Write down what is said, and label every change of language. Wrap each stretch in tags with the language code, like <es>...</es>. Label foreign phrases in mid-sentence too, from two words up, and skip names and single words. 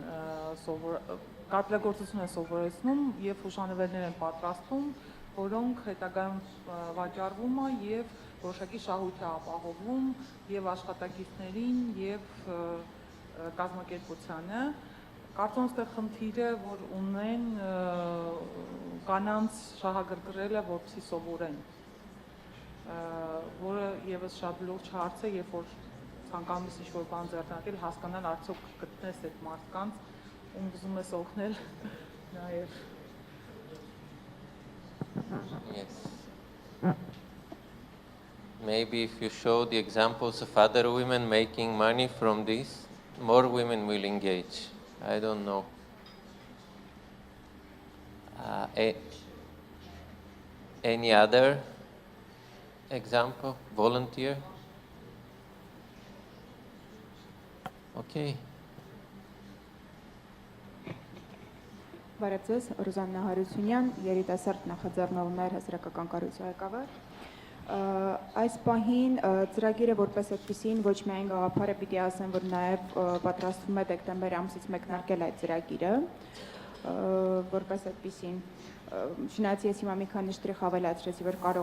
<hy>են սովորեցնում եւ հուշանվերներ են պատրաստում, որոնք հետագայում վաճառվում է եւ որոշակի շահույթ է ապահովում եւ աշխատակիցներին եւ կազմակերպությանը։ Կարծում եմ, այստեղ խնդիրը, որ ունեն կանանց շահագրգռելը, որպեսզի սովորեն, որը եւս շատ լուրջ հարց է, երբ որ ցանկանում ես ինչ-որ բան ձեռնարկել, հասկանալ արդյոք գտնես այդ մարդկանց, ում ուզում ես օգնել, նաեւ։</hy> <en>Yes. Maybe if you show the examples of other women making money from this, more women will engage. I don't know. Any other example? Volunteer? Okay.</en> <hy>Բարև ձեզ, Ռուզաննա Հարությունյան, երիտասարդ նախաձեռնողներ հասարակական կառույցի ղեկավար։ Այս պահին ծրագիրը որպես այդպիսին ոչ միայն գաղափարը պիտի ասեմ, որ նաև պատրաստվում է դեկտեմբեր ամսից մեկնարկել այդ ծրագիրը, որպես այդպիսին չնայած ես հիմա մի քանի շտրիխ ավելացրեցի, որ կարող</hy>